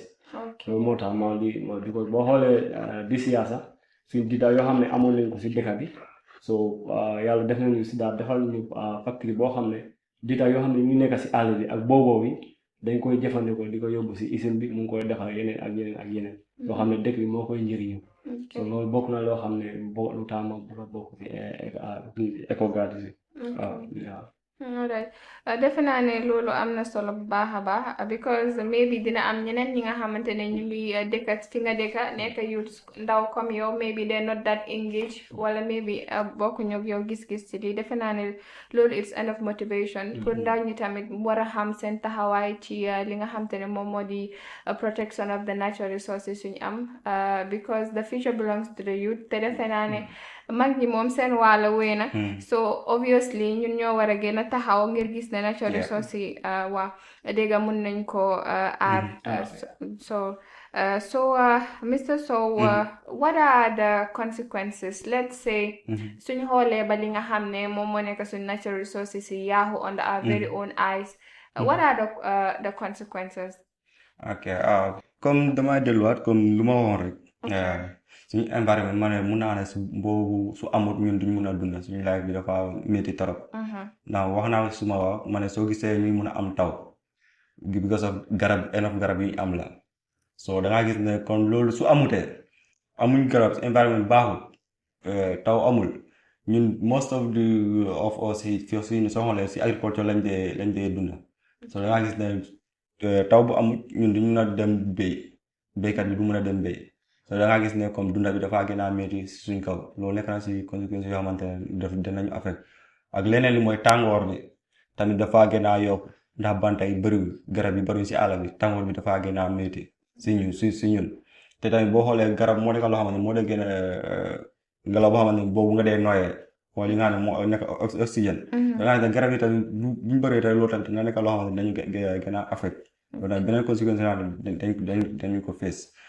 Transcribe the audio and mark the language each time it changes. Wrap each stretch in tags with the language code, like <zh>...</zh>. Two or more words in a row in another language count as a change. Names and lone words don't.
<wo>loolu moo tax because boo xoolee di siyaasa suñ dita yoo xam ne amoon nañ ko si dëkk bi so yàlla def nañu si daal defal ñu factory boo xam ne dita yoo xam ne ñu nekk si àll bi ak booboo bi dañ koy jëfandikoo di ko yóbbu si usine bi mu ngi koy defal yeneen ak yeneen ak yeneen loo xam ne dëkk bi moo koy njëriñu. so loolu bokk na loo xam ne lu tax ma bokk si EcoGuard si waaw. Alright. Defe naa ne loolu am na solo bu baax a baax</wo> <en>because maybe</en> <wo>dina am ñeneen ñi nga xamante ne ñu ngi dëkka fi nga dëkka nekk youth ndaw comme yow</wo> <en>maybe they're not that engaged</en> <wo>wala maybe bokkuñu ak yow gis-gis ci lii defe naa ne loolu</wo> <en>it's enough motivation</en> <wo>pour ndaw ñi tamit war a xam seen taxawaay ci li nga xamante ne moom moo di</wo> <en>protection of the natural resources</en> <wo>suñu am</wo> <en>because the future belongs to the youth</en> <wo>te defe naa ne mag ñi moom seen wàlla wéy na so obviously ñun ñoo war a gën a taxaw ngir gis ne</wo> <en>natural resources</en> <wo>yi waa dégga mun nañ ko aar so Mr.</wo> <en>Sow what are the consequences let's say</en> <wo>suñ xoolee ba li nga xam ne moom moo nekk suñ natural resources yi yaaxu</wo> <en>under our very own eyes what are the consequences? Okay.</en> <wo>Comme damay delluwaat comme lu ma waxoon rek suñu environnement ma ne mun naa ne su amut ñun duñ mun a dund suñu life bi dafa métti trop. ndax wax naa suma wax ma ne soo gisee ñuy mun a am taw</wo> <en>because of enough</en> <wo>garab yi am la so da ngaa gis ne kon loolu su amutee amuñ garab environnement baaxul taw amul ñun</wo> <en>most of us</en> <wo>soo xoolee si agriculture lañ dee dund so da ngaa gis ne taw bu amut ñun duñ mun a dem béykat bi du mun a dem béy so da ngaa gis ne comme dunda bi dafa gën a métti suñ kaw loolu nekk na si conséquences yoo xamante ne dinañu affect ak leneen li mooy tàngoor bi tamit dafa gën a yokk ndax banta yi bëriwul garab yi bëriwul si àll bi tàngoor bi dafa gën a métti si ñun te tamit boo xoolee garab moo nekk loo xamante ne moo dee gën a ngelaw boo xamante ne boobu nga dee nooyee wala li nga xam ne moo nekk oxygène da nga xam ne garab yi tamit buñ bëree tamit loolu tamit dina nekk loo xamante ne dañu gën a affect loolu tamit beneen conséquence yoo xam ne dañu ko fees</wo>